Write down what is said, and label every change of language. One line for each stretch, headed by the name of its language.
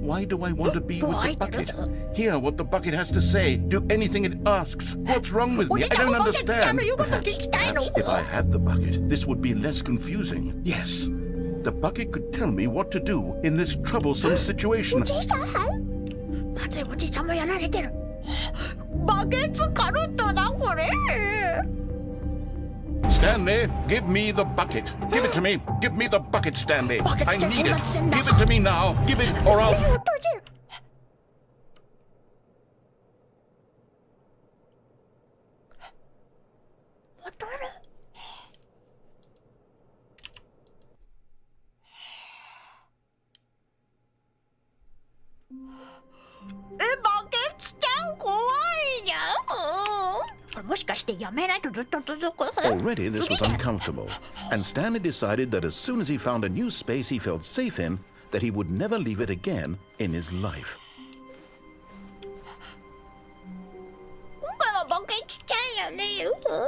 English: Why do I want to be with the bucket? Hear what the bucket has to say. Do anything it asks. What's wrong with me? I don't understand. Perhaps if I had the bucket, this would be less confusing. Yes. The bucket could tell me what to do in this troublesome situation.
Japanese: おじいさんまずいおじいさんもやられてる。バケツカルトだこれ。
English: Stanley, give me the bucket. Give it to me. Give me the bucket, Stanley. I need it. Give it to me now. Give it or I'll...
Japanese: 目を閉じる。ボトル。バケツちゃん怖いじゃん。これもしかしてやめないとずっと続く。
English: Already this was uncomfortable, and Stanley decided that as soon as he found a new space he felt safe in, that he would never leave it again in his life.
Japanese: 今回はバケツちゃんやねよ。